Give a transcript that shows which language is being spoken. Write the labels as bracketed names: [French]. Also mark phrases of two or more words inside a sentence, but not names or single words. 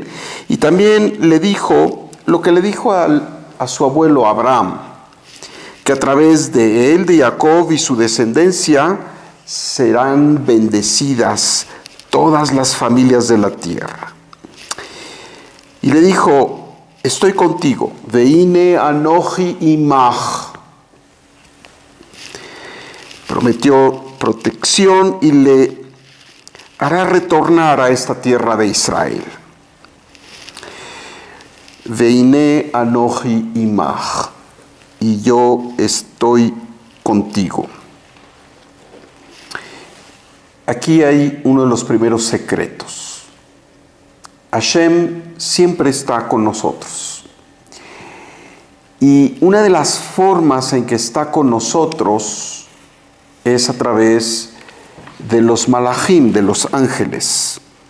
[Spanish] Y también le dijo lo que le dijo a su abuelo Abraham, que a través de él, de Jacob y su descendencia, serán bendecidas todas las familias de la tierra. Y le dijo, estoy contigo, [Hebrew] והנה אנכי עמך. [Spanish] Prometió protección y le hará retornar a esta tierra de Israel. [Hebrew] והנה אנכי עמך, [Spanish] y yo estoy contigo. Aquí hay uno de los primeros secretos. Hashem siempre está con nosotros. Y una de las formas en que está con nosotros es a través de los malajim, de los ángeles.